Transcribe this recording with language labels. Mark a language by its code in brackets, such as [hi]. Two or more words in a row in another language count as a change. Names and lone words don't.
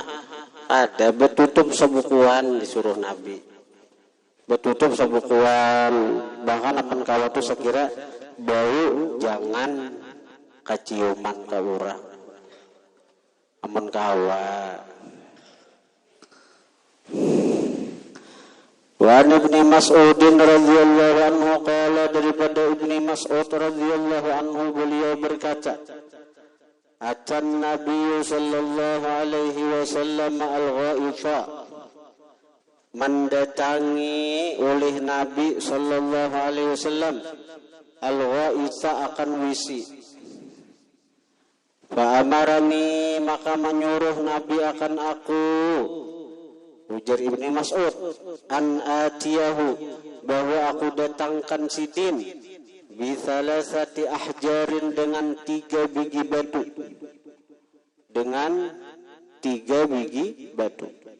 [bjn] Ada betutup sebukuan disuruh Nabi. Betutup sebukuan, bahkan akan kawa tu sekira bau jangan kaciuman ka urang. Amun kawa. [ar] وابن مسعود رضي الله عنه قال, [bjn] daripada Ibnu Mas'ud [ar] رضي الله عنه [bjn] beliau berkata, [ar] أتى النبي صلى الله عليه وسلم الغائط, [bjn] mendatangi oleh Nabi [ar] صلى الله عليه وسلم الغائط [bjn] akan wisi. [ar] فأمرني, [bjn] maka menyuruh Nabi akan aku, ujar Ibnu Mas'ud, [ar] أن آتيه, [bjn] bahwa aku datangkan sidin [ar] بثلاثة أحجار, [bjn] dengan 3 biji batu, dengan 3 biji batu.